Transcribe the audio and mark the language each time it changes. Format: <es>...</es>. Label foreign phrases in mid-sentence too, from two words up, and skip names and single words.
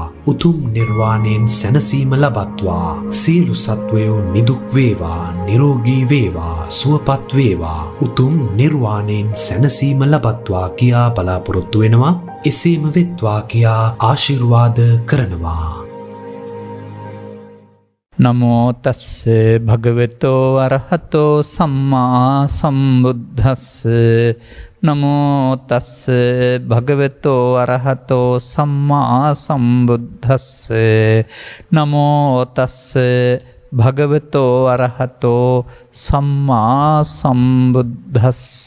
<si>උතුම් නිර්වාණයෙන් සැනසීම ලබත්වා. සියලු සත්වයෝ නිදුක් වේවා, නිරෝගී වේවා, සුවපත් වේවා. උතුම් නිර්වාණයෙන් සැනසීම ලබත්වා කියා බලාපොරොත්තු වෙනවා. එසේම වෙත්වා කියා ආශිර්වාද කරනවා.</si> <pi>නමෝ තස්ස භගවතෝ අරහතෝ සම්මා සම්බුද්දස්ස. නමෝ තස්ස භගවතෝ අරහතෝ සම්මා සම්බුද්දස්ස. නමෝ තස්ස භගවතෝ අරහතෝ සම්මා සම්බුද්දස්ස.</pi>